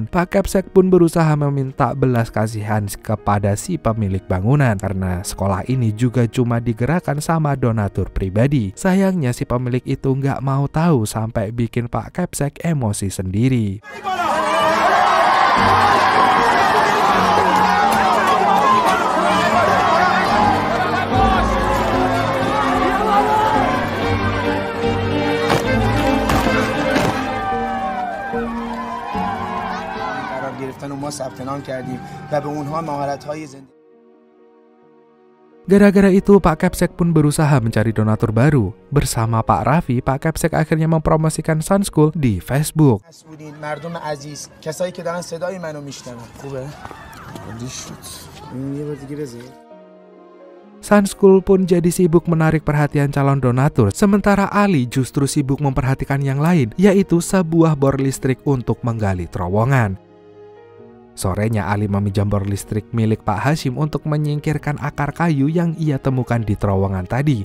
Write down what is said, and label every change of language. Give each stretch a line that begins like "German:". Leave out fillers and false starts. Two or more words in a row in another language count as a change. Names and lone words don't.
Indonesian: Pak Kepsek pun berusaha meminta belas kasihan kepada si pemilik bangunan karena sekolah ini juga cuma digerakkan sama donatur pribadi. Sayangnya si pemilik itu gak mau tahu sampai bikin Pak Kepsek emosi sendiri.
Persian: گرفتن و ما ثبت نام کردیم و به اونها مهارت‌های زندگی.
Indonesian: Gara-gara itu, Pak Kepsek pun berusaha mencari donatur baru. Bersama Pak Raffi, Pak Kepsek akhirnya mempromosikan Sun School di Facebook.
Persian: مردم عزیز، کسایی که دارن صدای منو میشنون. خوبه؟ عالی شد. یه بار دیگه بزن.
Indonesian: Sun School pun jadi sibuk menarik perhatian calon donatur, sementara Ali justru sibuk memperhatikan yang lain, yaitu sebuah bor listrik untuk menggali terowongan. Sorenya Ali meminjam bor listrik milik Pak Hashim untuk menyingkirkan akar kayu yang ia temukan di terowongan tadi.